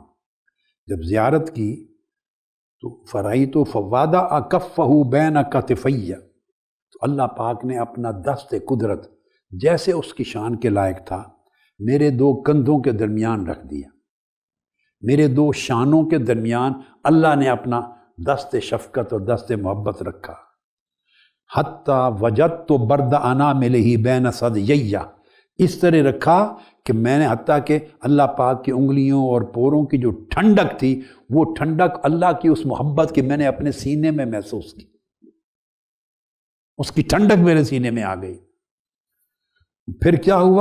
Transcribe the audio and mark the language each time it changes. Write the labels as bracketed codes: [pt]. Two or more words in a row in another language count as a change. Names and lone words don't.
[ur] جب زیارت کی تو [ar] فرائیت فوادہ کفہ بین کتفی، [ur] تو اللہ پاک نے اپنا دست قدرت جیسے اس کی شان کے لائق تھا میرے دو کندھوں کے درمیان رکھ دیا، میرے دو شانوں کے درمیان اللہ نے اپنا دست شفقت اور دست محبت رکھا۔ [ar] حتیٰ وجدت برد اناملہ بین ثدییہ، [ur] اس طرح رکھا کہ میں نے حتیٰ کہ اللہ پاک کی انگلیوں اور پوروں کی جو ٹھنڈک تھی، وہ ٹھنڈک اللہ کی اس محبت کی میں نے اپنے سینے میں محسوس کی، اس کی ٹھنڈک میرے سینے میں آ گئی۔ پھر کیا ہوا؟